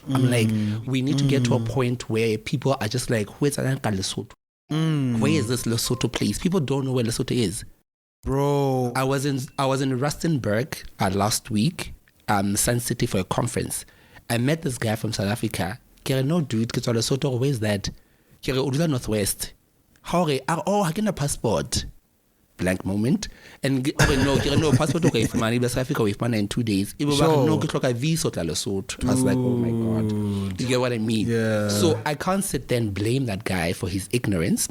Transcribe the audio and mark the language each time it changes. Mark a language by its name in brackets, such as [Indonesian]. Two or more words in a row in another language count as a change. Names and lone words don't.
[English] I'm like, we need to get to a point where people are just like, where's Lesotho? Where is this Lesotho place? People don't know where Lesotho is. Bro, I was in Rustenburg last week, Sun City, for a conference. I met this guy from South Africa. Kere, no dude, [Southern Sotho] ke tswa Lesotho, [English] where's that? [Southern Sotho] Kere, o dula Northwest. [English] How re? Oh, I get a passport. Blank moment. And no passport okay for money, South Africa with money in 2 days. It was no get a visa to Lesotho. I was like, oh my god. You get what I mean? Yeah. So I can't sit there and blame that guy for his ignorance.